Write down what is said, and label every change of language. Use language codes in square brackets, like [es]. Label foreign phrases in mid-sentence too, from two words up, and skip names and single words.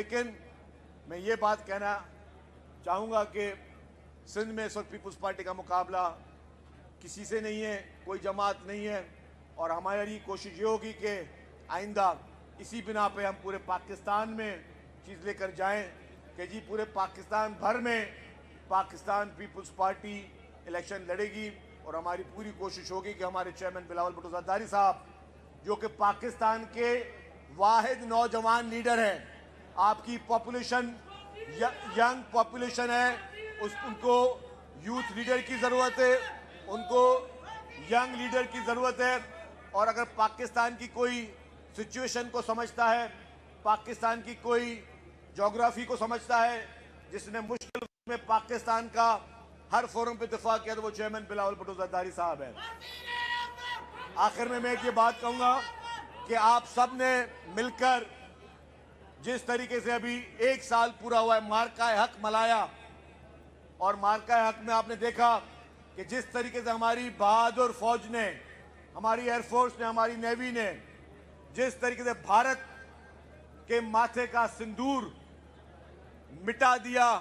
[ur] لیکن میں یہ بات کہنا چاہوں گا کہ سندھ میں اس وقت پیپلز پارٹی کا مقابلہ کسی سے نہیں ہے، کوئی جماعت نہیں ہے، اور ہماری کوشش یہ ہوگی کہ آئندہ اسی بنا پہ ہم پورے پاکستان میں چیز لے کر جائیں کہ جی پورے پاکستان بھر میں پاکستان پیپلز پارٹی الیکشن لڑے گی. اور ہماری پوری کوشش ہوگی کہ ہمارے چیئرمین بلاول بھٹو زرداری صاحب، جو کہ پاکستان کے واحد نوجوان لیڈر ہیں، آپ کی پاپولیشن [en] young population [ur] ہے، ان کو [en] youth leader [ur] کی ضرورت ہے، ان کو [en] young leader [ur] کی ضرورت ہے. اور اگر پاکستان کی کوئی سچویشن کو سمجھتا ہے، پاکستان کی کوئی جیوگرافی کو سمجھتا ہے، جس نے مشکل میں پاکستان کا ہر فورم پہ دفاع کیا، تو وہ چیئرمین بلاول بھٹو زرداری صاحب ہے. آخر میں میں ایک یہ بات کہوں گا کہ آپ سب نے مل کر جس طریقے سے ابھی 1 سال پورا ہوا ہے معرکہ حق منایا، اور معرکہ حق میں آپ نے دیکھا کہ جس طریقے سے ہماری بہادر فوج نے، ہماری ایئرفورس نے، ہماری نیوی نے جس طریقے سے بھارت کے ماتھے کا سندور مٹا دیا,